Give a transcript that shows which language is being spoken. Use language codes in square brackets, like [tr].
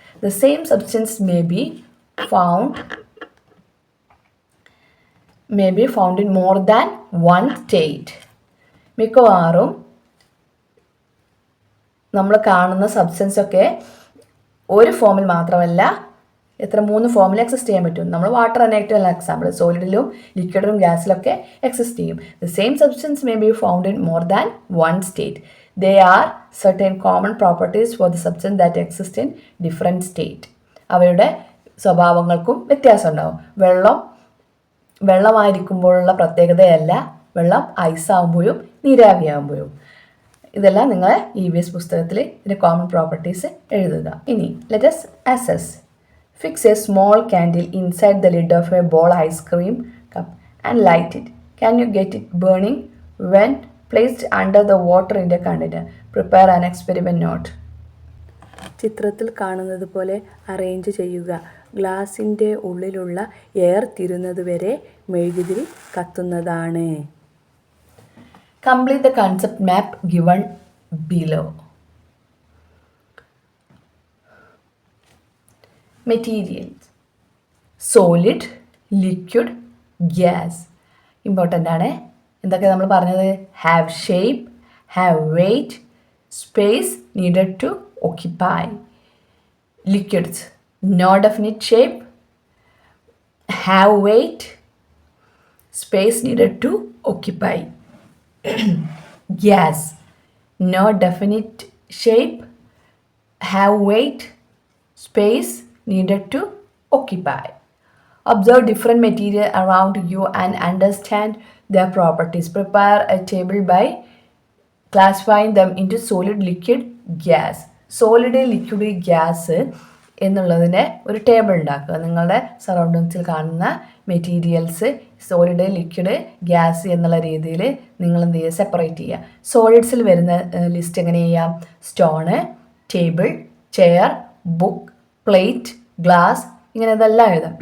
[en] The same substance may be found in more than one state. [ml] മിക്കവാറും നമ്മൾ കാണുന്ന substance ഒക്കെ ഒരു ഫോമിൽ മാത്രമല്ല 3 ഫോമിൽ എക്സിസ്റ്റ് ചെയ്യാൻ പറ്റും. നമ്മൾ വാട്ടർ തന്നെ ഏറ്റവും എക്സാമ്പിൾ. സോളിഡിലും ലിക്വിഡിലും ഗ്യാസിലൊക്കെ എക്സിസ്റ്റ് ചെയ്യും. [en] The same substance may be found in more than one state. They are certain common properties for the substance that exist in different state. [ml] അവയുടെ സ്വഭാവങ്ങൾക്കും വ്യത്യാസം ഉണ്ടാവും. വെള്ളമായിരിക്കുമ്പോഴുള്ള പ്രത്യേകതയല്ല വെള്ളം ഐസാകുമ്പോഴും നീരാവിയാകുമ്പോഴും. ഇതെല്ലാം നിങ്ങൾ EVS പുസ്തകത്തിൽ ഇതിൻ്റെ കോമൺ പ്രോപ്പർട്ടീസ് എഴുതുക. ഇനി [en] Let us assess. Fix a small candle inside the lid of a bowl ice cream cup and light it. Can you get it burning when placed under the water in the container? Prepare an experiment note. [ml] ചിത്രത്തിൽ കാണുന്നത് പോലെ arrange ചെയ്യുക. ഗ്ലാസിൻ്റെ ഉള്ളിലുള്ള air തീരുന്നത് വരെ മെഴുകുതിരി കത്തുന്നതാണ്. [en] Complete the concept map given below. Materials: solid, liquid, gas. [ml] Important ആണ്. എന്തൊക്കെ നമ്മൾ പറഞ്ഞത്? [en] Have shape, have weight, space needed to occupy. Liquids: no definite shape, have weight, space needed to occupy. Gas: no definite shape, have weight, space needed to occupy. Observe different material around you and understand their properties. Prepare a table by classifying them into solid, liquid, gas. [ml] Solid, liquid, gas എന്നുള്ളതിനെ ഒരു table ഉണ്ടാക്കുക. നിങ്ങളുടെ സറൗണ്ടിങ്സിൽ കാണുന്ന materials solid, liquid, gas എന്നുള്ള രീതിയിൽ നിങ്ങൾ എന്ത് ചെയ്യുക, സെപ്പറേറ്റ് ചെയ്യുക. സോളിഡ്സിൽ വരുന്ന ലിസ്റ്റ് എങ്ങനെ ചെയ്യാം? Stone, table, chair, book, plate, glass, ഇങ്ങനെ ഇതെല്ലാം എഴുതാം.